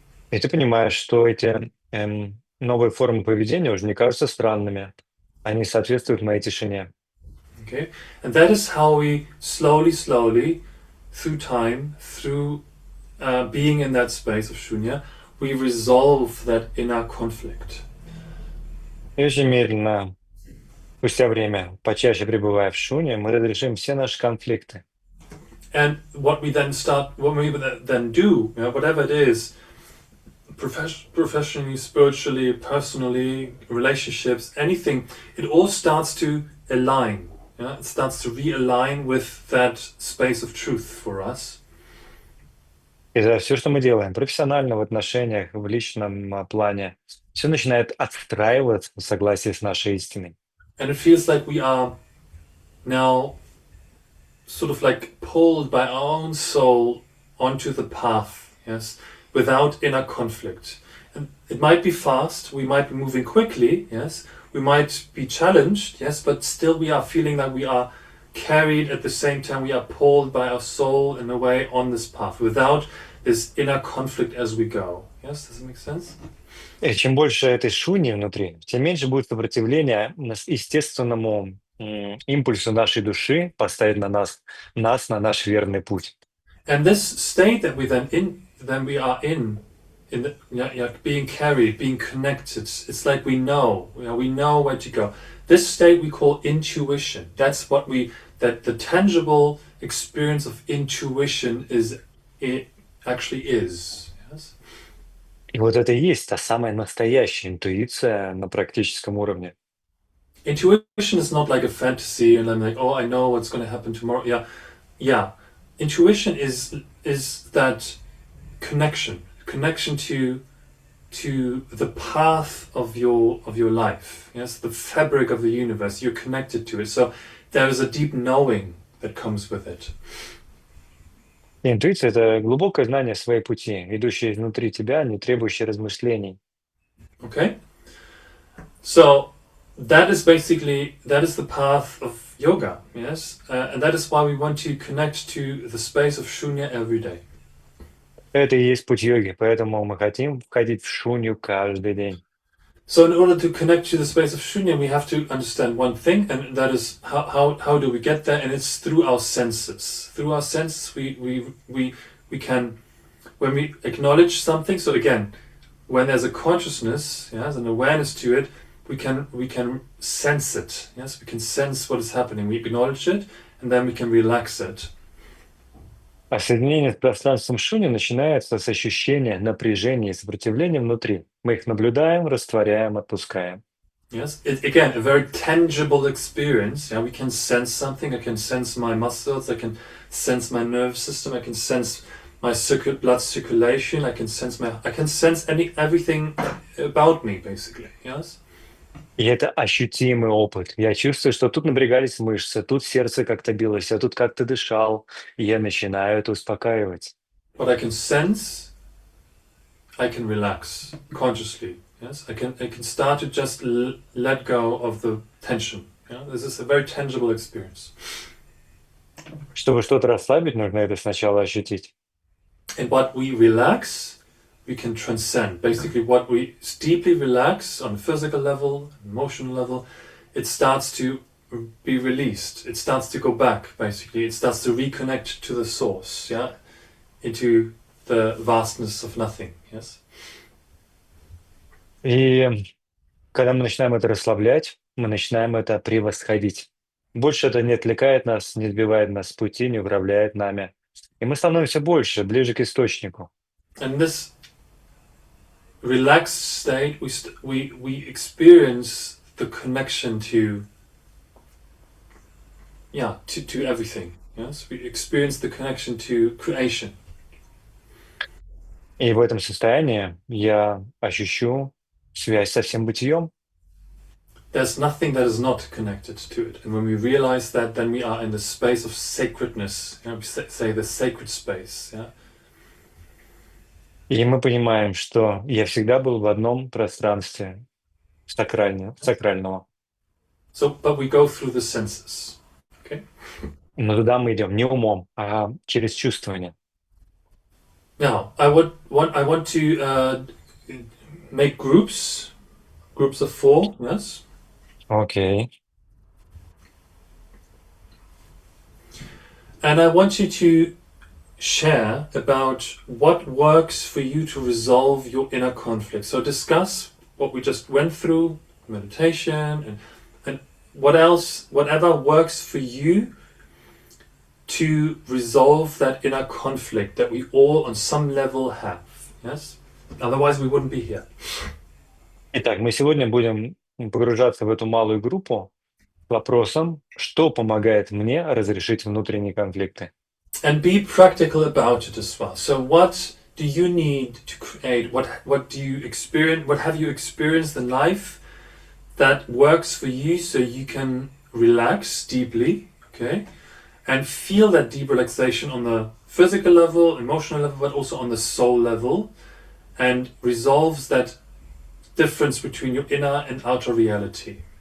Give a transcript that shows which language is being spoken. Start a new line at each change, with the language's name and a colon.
Russian: И ты понимаешь, что эти новые формы поведения уже не кажутся странными. Они соответствуют моей тишине.
English: Okay, and that is how we slowly, through time, through being in that space of shunya, we resolve that inner conflict.
Russian: И очень медленно, спустя время, почаще пребывая в шуне, мы разрешим все наши конфликты.
English: And what we then do, whatever it is, professionally, spiritually, personally, relationships, anything, it all starts to align. Yeah? It starts to realign with that space of truth for us.
Russian: И за все, что мы делаем, профессионально, в отношениях, в личном плане, все начинает отстраиваться в согласии с нашей истиной.
English: And it feels like we are now sort of like pulled by our own soul onto the path, yes, without inner conflict. And it might be fast, we might be moving quickly, yes, we might be challenged, yes, but still we are feeling that we are carried at the same time, we are pulled by our soul in a way on this path without this inner conflict as we go, Yes, does it make sense?
Russian: И чем больше этой шуни внутри, тем меньше будет сопротивления естественному импульсу нашей души поставить нас на наш верный путь.
English: And this state that we are in the, yeah, being carried, being connected. It's like we know where to go. This state we call intuition. That's what that the tangible experience of intuition it actually is. Yes.
Russian: И вот это и есть та самая настоящая интуиция на практическом уровне.
English: Intuition is not like a fantasy, and I'm like, oh, I know what's going to happen tomorrow. Yeah. Intuition is that connection to the path of your life. Yes, the fabric of the universe. You're connected to it. So there is a deep knowing that comes with it.
Russian: И интуиция — это глубокое знание своей пути, идущее изнутри тебя, не требующее размышлений.
English: Okay. So that is the path of yoga. Yes, and that is why we want to connect to the space of shunya every day.
Russian: Это и есть путь йоги, поэтому мы хотим входить в шунью каждый день.
English: So in order to connect to the space of shunya, we have to understand one thing, and that is how do we get there? And it's through our senses. Through our senses, we can, when we acknowledge something. So again, when there's a consciousness, yes, an awareness to it, we can sense it. Yes, we can sense what is happening. We acknowledge it, and then we can relax it.
Russian: А соединение с пространством шуни начинается с ощущения напряжения и сопротивления внутри. Мы их наблюдаем, растворяем, отпускаем.
English: Yes, again, a very tangible experience. Yeah, we can sense something. I can sense my muscles. I can sense my nervous system. I can sense my blood circulation. I can sense everything about me, basically. Yes.
Russian: И это ощутимый опыт. Я чувствую, что тут напрягались мышцы, тут сердце как-то билось, а тут как-то дышал. И я начинаю это успокаивать.
English: What I can sense, I can relax consciously. Yes, I can start to just let go of the tension. Yeah, this is a very tangible experience.
Russian: Чтобы что-то расслабить, нужно это сначала ощутить.
English: And what we relax, we can transcend. Basically, what we deeply relax on a physical level, emotional level, it starts to be released. It starts to go back, basically. It starts to reconnect to the source, yeah? Into the vastness of nothing, yes?
Russian: И когда мы начинаем это расслаблять, мы начинаем это превосходить. Больше это не отвлекает нас, не сбивает нас с пути, не управляет нами. И мы становимся больше, ближе к источнику.
English: And this relaxed state, we experience the connection to everything. Yes, we experience the connection to creation.
Russian: И в этом состоянии я ощущу связь со всем бытием.
English: There's nothing that is not connected to it. And when we realize that, then we are in the space of sacredness. We say the sacred space. Yeah?
Russian: И мы понимаем, что я всегда был в одном пространстве сакрального.
English: But we go through the senses. Okay?
Russian: Но туда мы идем не умом, а через чувствование.
English: Now, I want to make groups of 4. Yes.
Russian: Окей.
English: And I want you to share about what works for you to resolve your inner conflict. So discuss what we just went through, meditation, and whatever works for you to resolve that inner conflict that we all on some level have. Yes? Otherwise we wouldn't be here.
Russian: Итак, мы сегодня будем погружаться в эту малую группу с вопросом, что помогает мне разрешить внутренние конфликты.
English: And be practical about it as well. So what do you need to create? What do you experience? What have you experienced in life that works for you so you can relax deeply, okay? And feel that deep relaxation on the physical level, emotional level, but also on the soul level, and resolves that difference between your inner and outer reality.